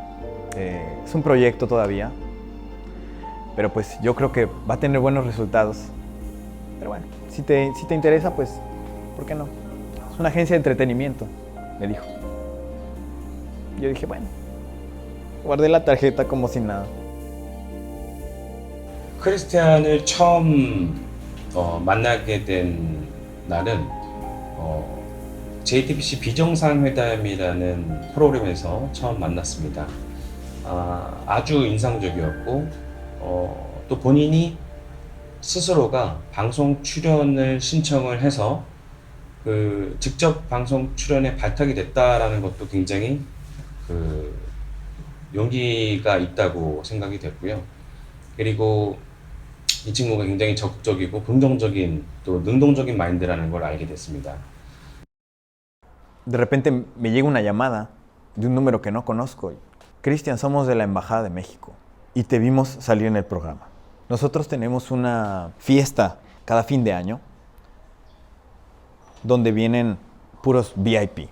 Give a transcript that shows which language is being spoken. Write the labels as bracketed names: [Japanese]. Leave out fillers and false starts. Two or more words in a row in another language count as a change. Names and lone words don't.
[Spanish] Es un proyecto todavía. Pero pues yo creo que va a tener buenos resultados. Pero bueno, si te interesa, pues, ¿por qué no? Es una agencia de entretenimiento, me dijo. Yo dije, bueno, guardé la tarjeta como si nada. [Korean] 크리스티안을 처음 만나게 된 날은 JTBC 비정상회담이라는 프로그램에서 처음 만났습니다. 아주 인상적이었고 또 본인이 스스로가 방송 출연을 신청을 해서 직접 방송 출연에 발탁이 됐다라는 것도 굉장히 용기가 있다고 생각이 됐고요. 그리고 이 친구가 굉장히 적극적이고 긍정적인 또 능동적인 마인드라는 걸 알게 됐습니다. [Spanish] De repente me llega una llamada de un número que no conozco. Cristian, somos de la Embajada de México y te vimos salir en el programa. Nosotros tenemos una fiesta cada fin de año donde vienen puros VIP.